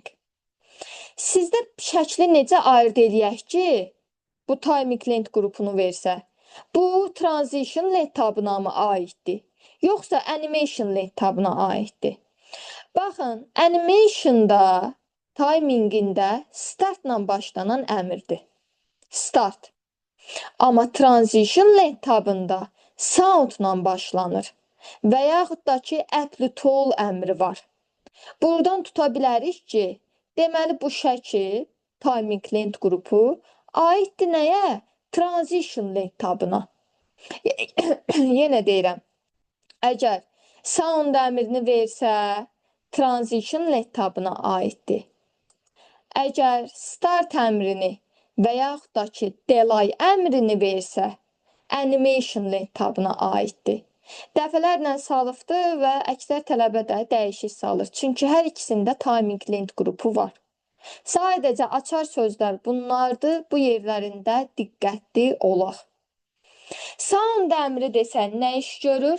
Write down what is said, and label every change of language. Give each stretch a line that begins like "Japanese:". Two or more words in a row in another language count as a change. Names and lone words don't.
Azerbaijani: Sizdə şəkli necə ayırd edək ki, bu timing lent qrupunu versə, bu transition lent tabına mı aiddir, yoxsa animation lent tabına aiddir? Baxın, animationda, timingində startla başlanan əmrdir. Start. Amma transition lent tabında soundla başlanır və yaxud da ki,
English: apply to all
Azerbaijani: əmri var. Buradan tuta bilərik ki, deməli bu şəkil, timing lent qrupu aiddir nəyə? Transition lent tabına. Yenə deyirəm. Əgər sound əmrini versə, transition let tabına aiddir. Əgər start əmrini və yaxud da ki, delay əmrini versə, animation let tabına aiddir. Dəfələrlə salıbdır və əksər tələbə də dəyişik salır. Çünki hər ikisində timing lent qrupu var. Sadəcə açar sözlər bunlardır. Bu yerlərində diqqətli olaq. Sound əmri desən nə iş görür?